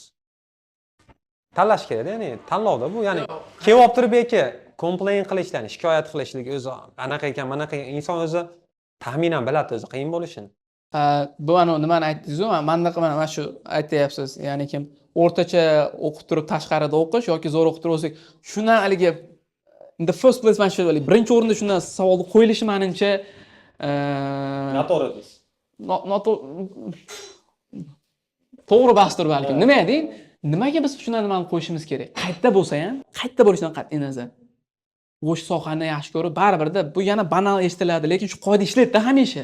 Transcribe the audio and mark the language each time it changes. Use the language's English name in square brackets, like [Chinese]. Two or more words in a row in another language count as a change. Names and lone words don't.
[Uzbek] Tanlash kerak, ya'ni tanlovda bu, ya'ni kelib olib turib complain qilish, ya'ni shikoyat qilishlik o'zi anaqa ekan, manaqa ekan, inson o'zi taxminan biladi o'zi qiyin bo'lishini. Bu nimani aytdingiz-ku, mana shu aytyapsiz. Ya'ni kim o'rtacha o'qib turib tashqarida o'qish yoki zo'r o'qib turib o'qish. Shundan haligi [English] in the first place [Uzbek] mana shu birinchi o'rinda shundan savolni qo'yilishi menimcha Noto'g'ri deysiz. To'g'ri bahsdir balkim. Nima deying? Nimaga biz shundan nimani qo'yishimiz kerak? Qayerda bo'lsa ham, qayerda bo'lishidan qat'iy nazar. O'sha sohani yaxshi ko'rib, baribirda bu yana banal eshitiladi, lekin shu qoida ishlaydi hamisha.